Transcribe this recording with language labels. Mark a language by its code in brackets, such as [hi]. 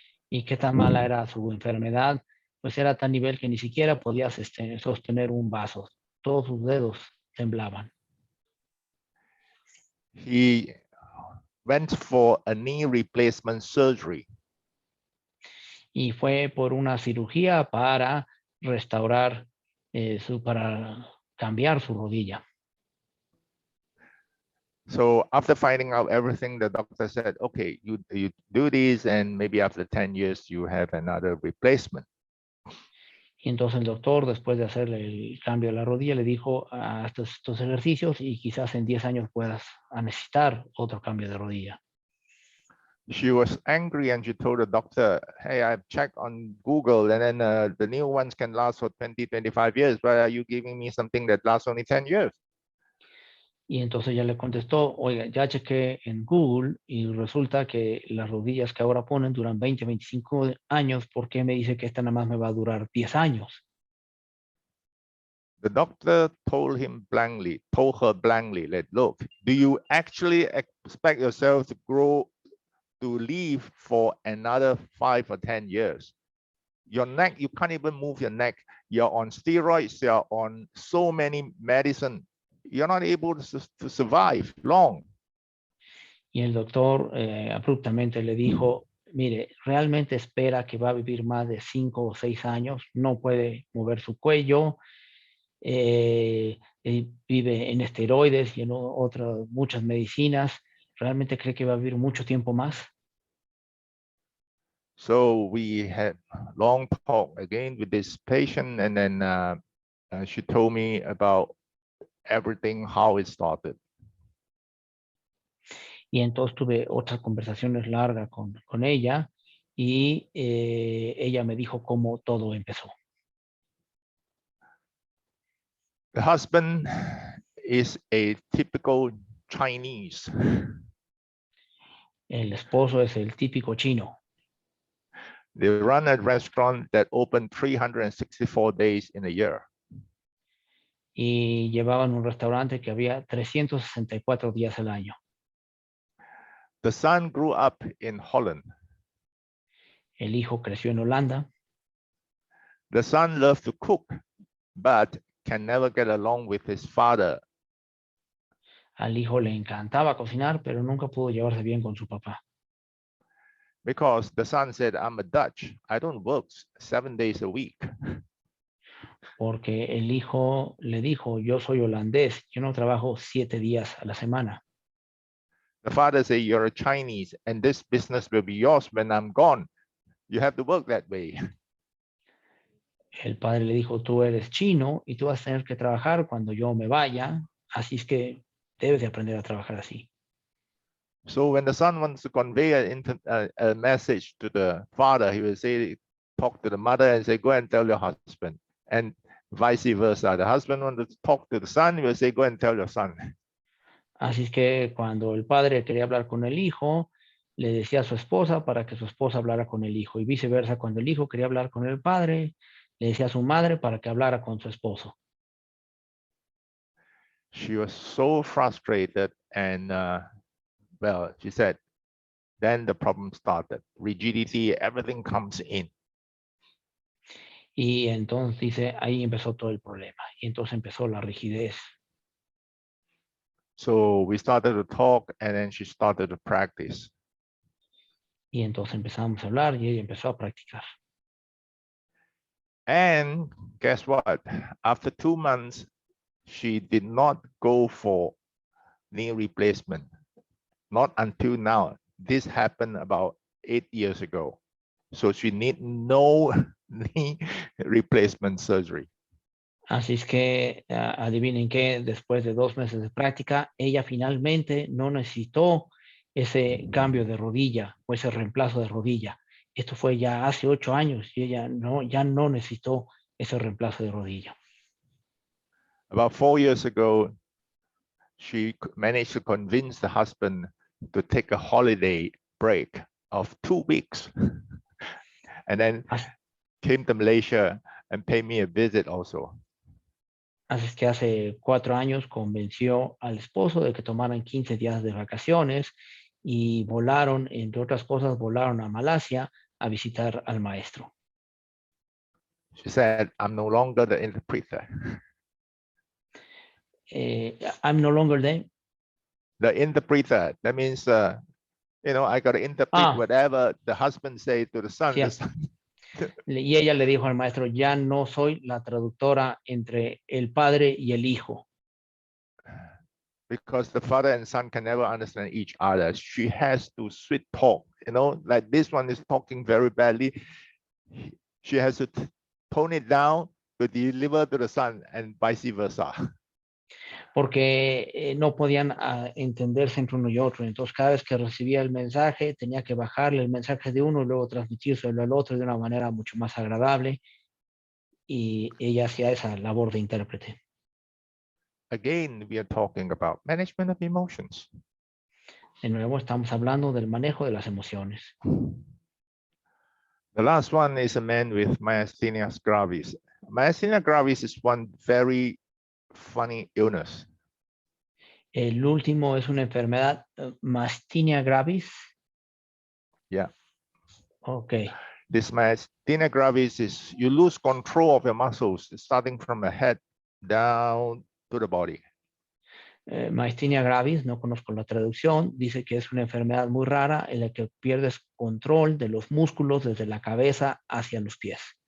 [es] ¿Y qué tan mala era su enfermedad? Pues era a tal nivel que ni siquiera podía sostener un vaso. Todos sus dedos temblaban. [en] He went for a knee replacement surgery. [es] Y fue por una cirugía para restaurar, para cambiar su rodilla. [en] So after finding out everything, the doctor said, okay, you do this, and maybe after 10 years, you have another replacement. [es] Y entonces el doctor, después de hacerle el cambio de la rodilla, le dijo, haz estos ejercicios y quizás en 10 años puedas necesitar otro cambio de rodilla. [en] She was angry and she told the doctor, hey, I've checked on Google, and then the new ones can last for 20, 25 years, but are you giving me something that lasts only 10 years? [es] Y entonces ya le contestó, oiga, ya chequé en Google y resulta que las rodillas que ahora ponen duran 20, 25 años. ¿Por qué me dice que esta nada más me va a durar 10 años? [en] The doctor told her blankly, that look, do you actually expect yourself to live for another 5 or 10 years? Your neck, you can't even move your neck. You're on steroids, you're on so many medicine. You're not able to survive long. [es] Y el doctor abruptamente le dijo, mire, realmente espera que va a vivir más de 5 o 6 años, no puede mover su cuello, vive en esteroides y en otras muchas medicinas, ¿realmente cree que va a vivir mucho tiempo más? [en] So we had long talk again with this patient, and then she told me about everything, how it started. [es] Y entonces tuve otras conversaciones largas con ella y ella me dijo cómo todo empezó. [en] The husband is a typical Chinese. [es] El esposo es el típico chino [en] They run a restaurant that open 364 days in a year. [es] y llevaban un restaurante que había 364 días al año. [en] The son grew up in Holland. [es] El hijo creció en Holanda. [en] The son loves to cook, but can never get along with his father. [es] Al hijo le encantaba cocinar, pero nunca pudo llevarse bien con su papá. [en] Because the son said, I'm a Dutch. I don't work 7 days a week. [es] Porque el hijo le dijo, yo soy holandés, yo no trabajo 7 días a la semana. [en] The father said, you're a Chinese, and this business will be yours when I'm gone. You have to work that way. [es] El padre le dijo, tú eres chino y tú vas a tener que trabajar cuando yo me vaya, así es que debes de aprender a trabajar así. [en] So when the son wants to convey a message to the father, he will say, talk to the mother and say, go and tell your husband. And vice versa. The husband wants to talk to the son, he will say, go and tell your son. [es] Así es que cuando el padre quería hablar con el hijo, le decía a su esposa para que su esposa hablara con el hijo. Y viceversa, cuando el hijo quería hablar con el padre, le decía a su madre para que hablara con su esposo. [en] She was so frustrated, and well, she said, then the problem started. Rigidity, everything comes in. [es] Y entonces dice, ahí empezó todo el problema. Y entonces empezó la rigidez. [en] So we started to talk, and then she started to practice. [es] Y entonces empezamos a hablar y ella empezó a practicar. [en] And guess what? After 2 months, she did not go for knee replacement. Not until now. This happened about 8 years ago. So she need no knee replacement surgery. [es] Así es que adivinen qué, después de 2 meses de práctica, ella finalmente no necesitó ese cambio de rodilla o ese reemplazo de rodilla. Esto fue ya hace 8 años y ella ya no necesitó ese reemplazo de rodilla. [en] About 4 years ago, she managed to convince the husband to take a holiday break of 2 weeks. And then came to Malaysia and paid me a visit also. [es] Así es que hace 4 años convenció al esposo de que tomaran 15 días de vacaciones y volaron, entre otras cosas, volaron a Malasia a visitar al maestro. [en] She said, I'm no longer the interpreter. I'm no longer there. The interpreter, that means, I got to interpret whatever the husband say to the son. [es] Sí, y ella le dijo al maestro, ya no soy la traductora entre el padre y el hijo. Because the father and son can never understand each other. She has to sweet talk, like this one is talking very badly. She has to tone it down to deliver to the son and vice versa. Porque no podían entenderse entre uno y otro. Entonces, cada vez que recibía el mensaje, tenía que bajarle el mensaje de uno y luego transmitírselo al otro de una manera mucho más agradable. Y ella hacía esa labor de intérprete. [en] Again, we are talking about management of emotions. [es] De nuevo, estamos hablando del manejo de las emociones. [en] The last one is a man with myasthenia gravis. Myasthenia gravis is one very funny illness. [es] El último es una enfermedad, myasthenia gravis. [en] Yeah. Okay. This myasthenia gravis is you lose control of your muscles starting from the head down to the body. [es] Myasthenia gravis, no conozco la traducción, dice que es una enfermedad muy rara en la que pierdes control de los músculos desde la cabeza hacia los pies.